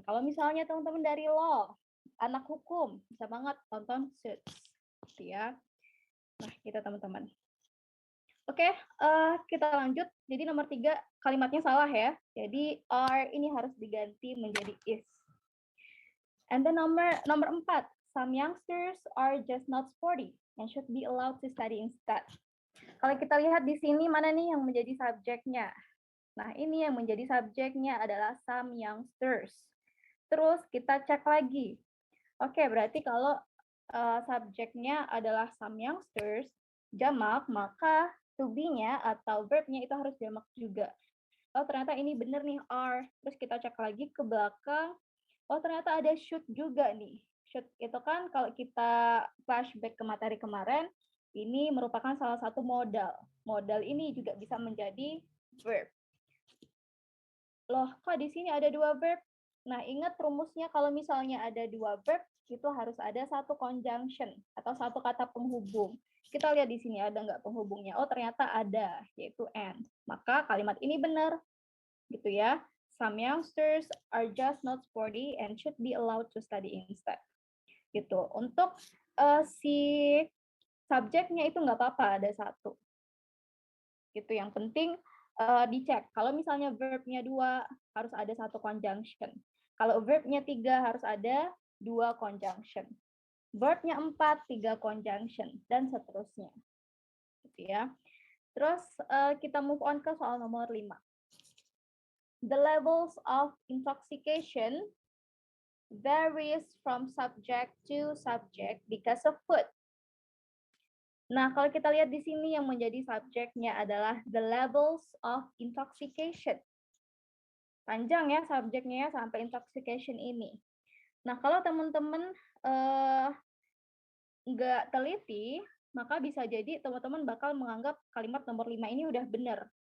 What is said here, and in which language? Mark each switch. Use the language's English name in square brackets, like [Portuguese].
[Indonesian] Kalau misalnya teman-teman dari law, anak hukum, bisa banget tonton Suits. Gitu ya. Nah, gitu teman-teman. Oke, kita lanjut. Jadi nomor 3 kalimatnya salah ya. Jadi are ini harus diganti menjadi is. [English] And then [Indonesian] nomor 4, [English] some youngsters are just not sporty and should be allowed to study instead. [Indonesian] Kalau kita lihat di sini mana nih yang menjadi subjeknya? Nah, ini yang menjadi subjeknya adalah [English] some youngsters. [Indonesian] Terus kita cek lagi. Oke, berarti kalau subjeknya adalah [English] some youngsters, [Indonesian] jamak, maka to be-nya atau verb-nya itu harus jamak juga. Oh, ternyata ini benar nih, are. Terus kita cek lagi ke belakang. Oh, ternyata ada should juga nih. Should itu kan kalau kita flashback ke materi kemarin, ini merupakan salah satu modal. Modal ini juga bisa menjadi verb. Loh, kok di sini ada 2 verb? Nah, ingat rumusnya kalau misalnya ada 2 verb, itu harus ada satu conjunction atau satu kata penghubung. Kita lihat di sini ada nggak penghubungnya? Oh, ternyata ada, yaitu and. Maka kalimat ini benar, gitu ya. [English] Some youngsters are just not sporty and should be allowed to study instead. [Indonesian] Gitu. Untuk si subjeknya itu nggak apa-apa, ada satu. Gitu. Yang penting dicek. Kalau misalnya verbnya 2, harus ada satu conjunction. Kalau verbnya 3, harus ada 2 conjunction. Verbnya 4, 3 conjunction, dan seterusnya. Gitu ya. Terus kita move on ke soal nomor 5. [English] The levels of intoxication varies from subject to subject because of food. [Indonesian] Nah, kalau kita lihat di sini yang menjadi subjeknya adalah the levels of intoxication. Panjang ya subjeknya ya sampai intoxication ini. Nah, kalau teman-teman nggak teliti, maka bisa jadi teman-teman bakal menganggap kalimat nomor 5 ini udah benar.